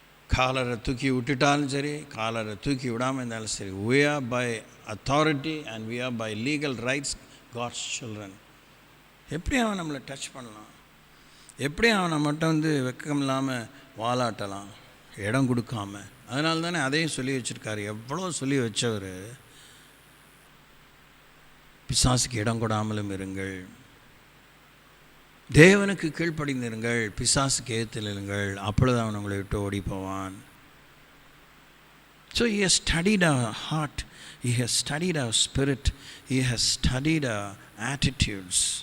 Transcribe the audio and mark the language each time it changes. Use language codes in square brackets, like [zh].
[ta] காலரை தூக்கி விட்டுட்டாலும் சரி, காலரை தூக்கி விடாமல் இருந்தாலும் சரி, [en] we are by authority and we are by legal rights God's children. [ta] எப்படி அவன் நம்மளை டச் பண்ணலாம்? எப்படி அவனை மட்டும் வெக்கம் இல்லாமல் வாலாட்டலாம், இடம் கொடுக்காம? அதனால தானே அதையும் சொல்லி வச்சுருக்காரு. எவ்வளோ சொல்லி வச்சவர், பிசாசுக்கு இடம் கொடாமலும் இருங்கள், தேவனுக்கு கீழ்ப்படிந்திருங்கள், பிசாசுக்கு ஏற்றுங்கள், அப்பொழுது அவன் உங்களை விட்டு ஓடி போவான். [en] So he has studied our heart, he has studied our spirit, he has studied our attitudes.